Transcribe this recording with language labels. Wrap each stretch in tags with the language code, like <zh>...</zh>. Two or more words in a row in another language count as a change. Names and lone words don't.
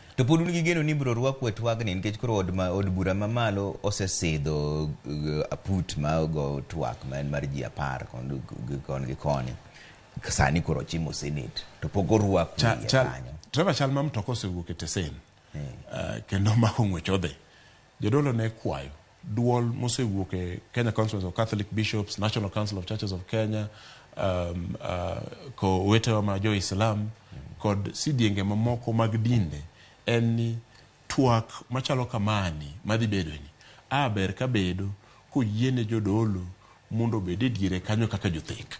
<luo>to pod un gi geno ni bro rwako twagni nikech koro od bura mamalo osesidho aput ma go twak man mar ji 10 kon gi koni sani koro chimo senate to pogo rwako kanyo Trevor chal mam to kosewuok e tesen kendo ma ng'wech odhi jodolo ne kwayo duol mosewuok e Kenya Council of Catholic Bishops National Council of Churches of Kenya ko wetewa ma jo Islam kod sidienge mamoko mag dinde en ni twak machalo kamani madhi bedo ni ber ka bedo ko yiene jodolo mondo bede diere kanyo kaka jothek.</luo>